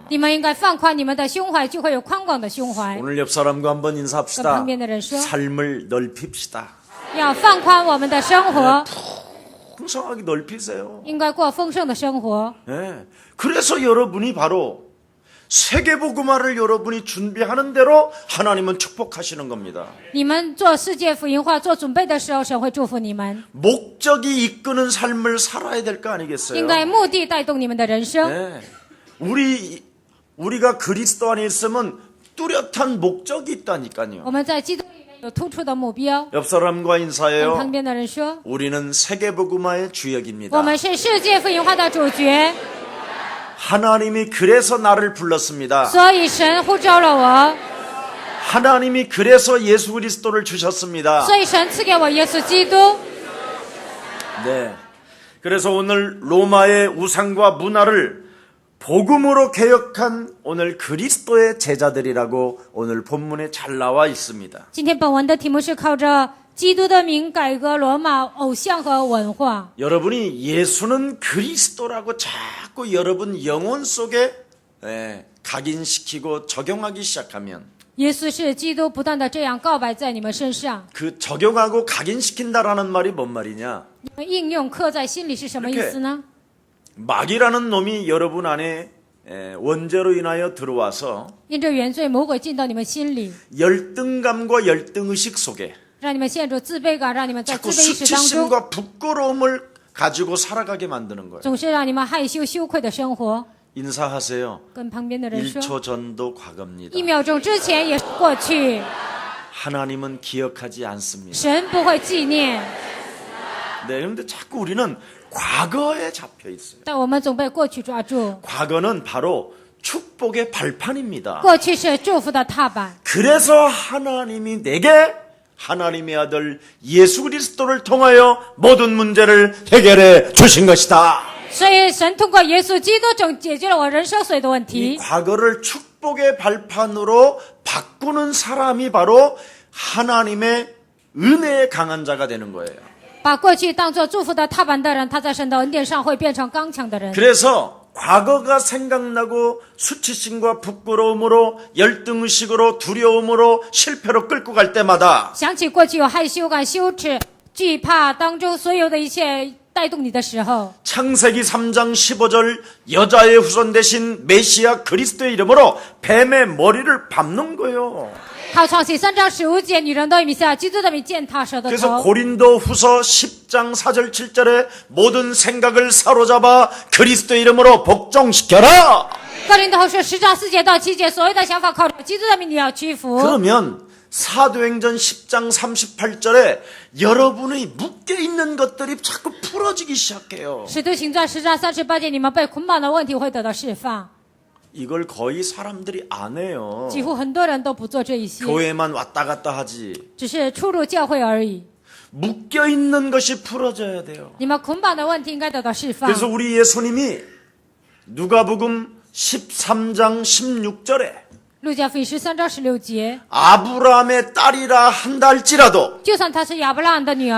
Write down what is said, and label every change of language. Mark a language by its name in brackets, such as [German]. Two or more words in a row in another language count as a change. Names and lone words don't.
[Chinese] 你们应该放宽你们的胸怀，就会有宽广的胸怀。 [Korean] 오늘 옆 사람과 한번 [Chinese] 跟 [Korean] 인사합시다. [Chinese] 旁边的人说， [Korean] 삶을 넓힙시다. [Chinese] 要放宽我们的生活， [Korean] 풍성하게 넓히세요. [Chinese] 应该过丰盛的生活。 [Korean] 네. 그래서 여러분이 바로 세계복음화를 여러분이 준비하는 대로 하나님은 축복하시는 겁니다. [Chinese] 你们做世界福音化做准备的时候，神会祝福你们。 [Korean] 목적이 이끄는 삶을 살아야 될 거 [Chinese] 应 [Korean] 아니겠어요? [Chinese] 该目的带动你们的人生。 [Korean] 네. 우리가 그리스도 안에 있으면 뚜렷한 목적이 있다니까요. [Chinese] 我们在基督里面有突出的目标。 [Korean] 옆 사람과 [Chinese] 跟 [Korean] 인사해요. [Chinese] 旁边的人说， [Korean] 우리는 세계복음화의 주역입니다. [Chinese] 我们是世界福音化的主角， [Korean] 하나님이 그래서 나를 불렀습니다. [Chinese] 所以神呼召了我， [Korean] 하나님이 그래서 예수 그리스도를 주셨습니다. [Chinese] 所以神赐给我耶稣基督。 [Korean] 네. 그래서 오늘 로마의 우상과 문화를 복음으로 개혁한 오늘 그리스도의 제자들이라고 오늘 본문에 잘 나와 있습니다. [Chinese] 今天本文的题目是靠着基督的名改革罗马偶像和文化。 [Korean] 여러분이 예수는 그리스도라고 자꾸 여러분 영혼 속에 각인시키고 적용하기 시작하면 [Chinese] 耶稣是基督，不断的这样告白在你们身上。 [Korean] 그 적용하고 각인시킨다라는 말이 뭔 말이냐? [Chinese] 你们应用刻在心里是什么意思呢？ [Korean] 마귀라는 놈이 여러분 안에 원죄로 인하여 들어와서 [Chinese] 因着原罪，魔鬼进到你们心里， [Korean] 열등감과 열등의식 속에 [Chinese] 让你们陷入自卑感，让你们在自 [Korean] 자꾸 [Chinese] 卑意识当中， [Korean] 수치심과 부끄러움을 가지고 살아가게 만드는 거예요. [Chinese] 总是让你们害羞羞愧的生活。 [Korean] 인사하세요. [Chinese] 跟旁边的人说， [Korean] 1초 전도 과거입니다. [Chinese] 1 秒钟之前也是过去， [Korean] 하나님은 기억하지 않습니다. [Chinese] 神不会纪念， [Korean] 네, 그런데 자꾸 우리는 과거에 잡혀 있어요. [Chinese] 但我们总被过去抓住。 [Korean] 과거는 바로 축복의 발판입니다. [Chinese] 过去是祝福的踏板， [Korean] 그래서 하나님이 내게 하나님의 아들 예수 그리스도를 통하여 모든 문제를 해결해 주신 것이다. [Chinese] 所以神通过耶稣基督解决了我人生所有的问 [Korean] 이 [Chinese] 题。 [Korean] 과거를 축복의 발판으로 바꾸는 사람이 바로 하나님의 은혜의 강한 자가 되는 거예요. [Chinese] 把过去当作祝福的踏板的人，他在神的恩典上会变成刚强的人。 [Korean] 그래서 과거가 생각나고 수치심과 부끄러움으로 열등의식으로 두려움으로 실패로 끌고 갈 때마다 [Chinese] 想起过去有害羞感、羞耻、惧怕当中所有的一切带动你的时候， [Korean] 창세기 3장 15절 여자의 후손 대신 메시아 그리스도의 이름으로 뱀의 머리를 밟는 거예요. [Chinese] 靠创世3章15节，女人都以米赛亚基督的名践踏蛇的 [Korean] 그래서 [Chinese] 头。 [Korean] 고린도 후서 10장 4절 7절에 모든 생각을 사로잡아 그리스도의 이름으로 복종시켜라. [Chinese] 哥林多后书10章4节到7节，所有的想法靠着基督的名你要屈服。 [Korean] 그러면 사도행전 10장 38절에 여러분의 묶여있는 것들이 자꾸 풀어지기 시작해요. [Chinese] 使徒行传10章38节，你们被捆绑的问题会得到释放。 [Korean] 이걸 거의 사람들이 안 해요. [Chinese] 几乎很多人都不做这一些， [Korean] 교회만 왔다 갔다 하지. [Chinese] 只是出入教会而已。 [Korean] 묶여있는 것이 풀어져야 돼요. [Chinese] 你们捆绑的问题应该得到释放。 [Korean] 그래서 우리 예수님이 누가복음 13장 16절에 [Chinese] 路加福音13章16节， [Korean] 아브라함의 딸이라 한다 할지라도 [Chinese] 就算她是亚伯拉罕的女儿，